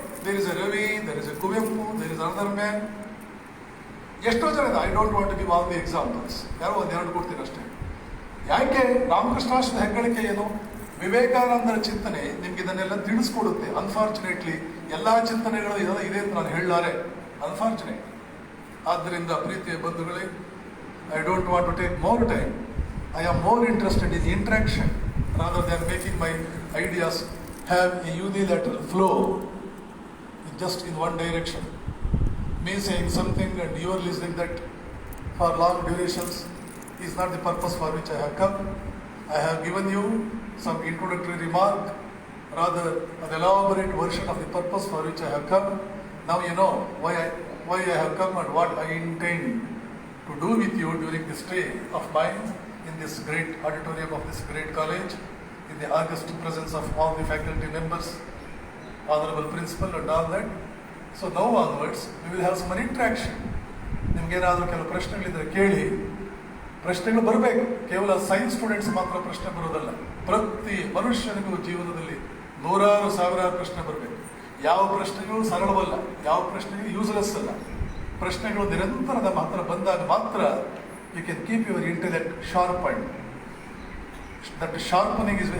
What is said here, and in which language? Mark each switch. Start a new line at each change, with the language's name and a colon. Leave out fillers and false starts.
English: There is a Ravi, there is a Kuvempu, there is another man.
Kannada: ಎಷ್ಟೋ ಜನ ಇದೆ.
English: I don't want to give all the examples.
Kannada: ಯಾರೋ 1-2 ಕೊಡ್ತೀನಿ ಅಷ್ಟೇ. ಯಾಕೆ? ರಾಮಕೃಷ್ಣಾಶ್ರಮದ ಹೆಗ್ಗಳಿಕೆ ಏನು? ವಿವೇಕಾನಂದರ ಚಿಂತನೆ ನಿಮ್ಗೆ ಇದನ್ನೆಲ್ಲ ತಿಳಿಸ್ಕೊಡುತ್ತೆ. ಅನ್ಫಾರ್ಚುನೇಟ್ಲಿ ಎಲ್ಲ ಚಿಂತನೆಗಳು ಇದೆ ಅಂತ ನಾನು ಹೇಳಲಾರೆ, ಅನ್ಫಾರ್ಚುನೇಟ್. ಆದ್ದರಿಂದ ಪ್ರೀತಿಯ ಬಂಧುಗಳೇ,
English: I don't want to take more time. I am more interested in interaction rather than making my ideas have a unilateral flow just in one direction. Me saying something and you are listening that for long durations is not the purpose for which I have come. I have given you some introductory remark, rather an elaborate version of the purpose for which I have come. Now you know why I have come and what I intend to do with you during this stay of mine in this great auditorium of this great college, in the august presence of all the faculty members, honorable principal and all that. So now onwards we will have some interaction.
Kannada: ನಿಮಗೇನಾದರೂ ಕೆಲವು ಪ್ರಶ್ನೆಗಳಿದ್ರೆ ಕೇಳಿ, ಪ್ರಶ್ನೆಗಳು ಬರಬೇಕು. ಕೇವಲ science students ಮಾತ್ರ ಪ್ರಶ್ನೆ ಬರೋದಲ್ಲ, ಪ್ರತಿ ಮನುಷ್ಯನಿಗೂ ಜೀವನದಲ್ಲಿ ನೂರಾರು ಸಾವಿರಾರು ಪ್ರಶ್ನೆ ಬರಬೇಕು. ಯಾವ ಪ್ರಶ್ನೆಗಳು ಸರಳವಲ್ಲ, ಯಾವ ಪ್ರಶ್ನೆಗಳು ಯೂಸ್ಲೆಸ್ ಅಲ್ಲ. ಪ್ರಶ್ನೆಗಳು ನಿರಂತರದ ಮಾತ್ರ ಬಂದಾಗ ಮಾತ್ರ
English: You can keep your intellect sharp and that sharpening is.